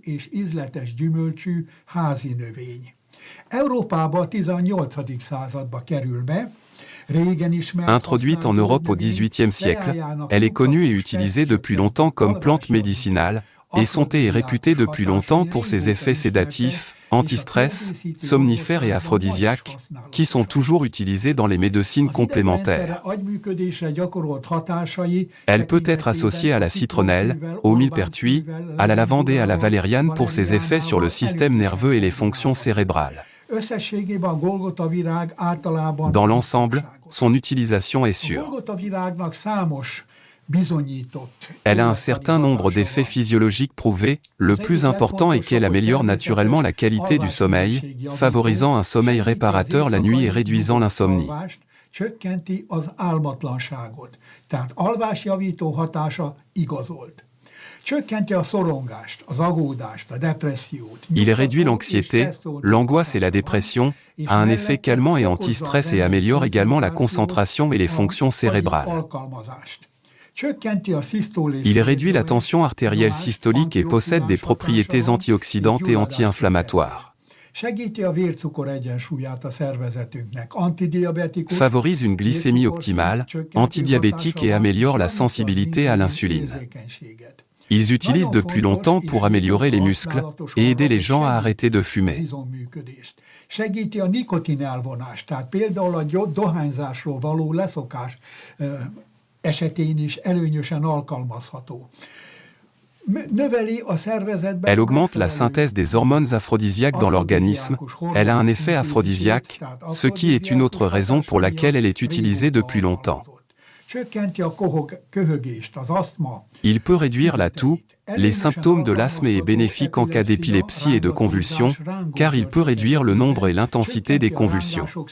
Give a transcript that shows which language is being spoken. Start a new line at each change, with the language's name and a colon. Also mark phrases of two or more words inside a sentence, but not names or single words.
French: Introduite en Europe au XVIIIe siècle, elle est connue et utilisée depuis longtemps comme plante médicinale, et son thé est réputé depuis longtemps pour ses effets sédatifs, anti-stress, somnifères et aphrodisiaques, qui sont toujours utilisés dans les médecines complémentaires. Elle peut être associée à la citronnelle, au millepertuis, à la lavande et à la valériane pour ses effets sur le système nerveux et les fonctions cérébrales.
Hungarian: Összességében a Golgota virág általában
French: Dans l'ensemble, son utilisation est
Hungarian: a
French: sûre.
Hungarian: Golgota virágnak számos bizonyított
French: Elle a un certain nombre d'effets physiologiques prouvés, le plus important est qu'elle améliore naturellement la qualité du sommeil, favorisant un sommeil réparateur la nuit et réduisant l'insomnie.
Hungarian: Csökkenti az álmatlanságot. Tehát alvásjavító hatása igazolt. Csökkenti a szorongást, az aggódást, a depressziót.
French: Il réduit l'anxiété, l'angoisse et la dépression, a un effet calmant et anti-stress et améliore également la concentration et les fonctions cérébrales. Il réduit la tension artérielle systolique et possède des propriétés antioxydantes et anti-inflammatoires. Favorise une glycémie optimale, antidiabétique et améliore la sensibilité à l'insuline. Ils utilisent depuis longtemps pour améliorer les muscles et aider les gens à arrêter de fumer.
Hungarian: Segíti a nikotin elvonást, tehát például a dohányzásról való leszokás esetén is előnyösen alkalmazható.
French: Elle augmente la synthèse des hormones aphrodisiaques dans l'organisme, elle a un effet aphrodisiaque, ce qui est une autre raison pour laquelle elle est utilisée depuis longtemps. Il peut réduire la toux, les symptômes de l'asthme et est bénéfique en cas d'épilepsie et de convulsions, car il peut réduire le nombre et l'intensité des convulsions.